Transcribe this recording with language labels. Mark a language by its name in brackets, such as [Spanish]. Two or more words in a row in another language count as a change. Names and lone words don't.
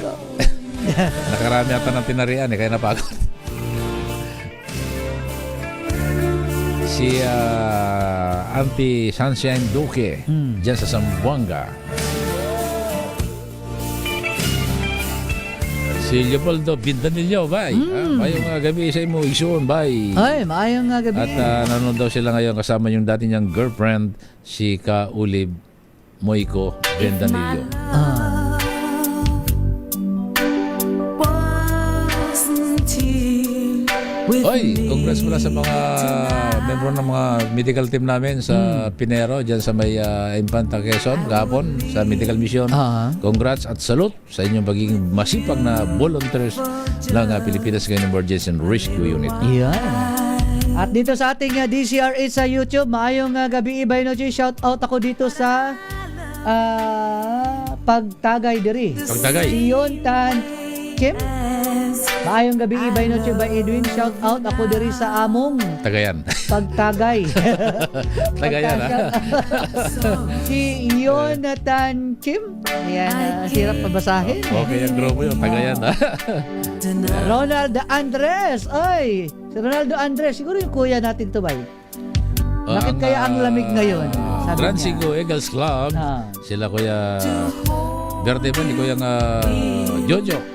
[Filipino] Nakarami ata ng tinarian kaya napagod. Si Auntie Sunshine Duque dyan sa Zamboanga. Si Leopoldo Bindanillo, bay. [Cebuano] Mayong gabi sa imo, Igsoon, bay. Ay, maayong gabi. [Filipino] At nanonood daw sila ngayon kasama yung dati niyang girlfriend, si Kaulib Moico Bindanillo. Oy, congrats pala sa mga membro ng mga medical team namin sa Pinero, dyan sa may Infanta Quezon, kahapon, sa medical mission. Congrats at salute sa inyong pagiging masipag na volunteers ng Pilipinas Ngayon Emergency and Rescue Unit. Yan. At dito sa ating DCR8 sa YouTube, [Cebuano] maayong gabi, [Filipino] Ibay Noche. [English] Shout out [Filipino] ako dito sa Pagtagay diri. Pagtagay. Sion Tan Kim. [Cebuano] Maayong gabi, Ibay Noche by Edwin. [English] Shout out [Cebuano] ako diri sa among Tagayan. Pagtagay. Tagayan, ha? [Filipino] Si Jonathan Kim. Ayan, hirap pabasahin. Okay, ang grupo yun. Tagayan, ha? Ronald Andres. Ay, si Ronaldo Andres. Siguro yung kuya natin to, bay. Bakit kaya ang lamig ngayon? Transigo Eagles Club. Sila kuya birthday pa ni kuya Jojo.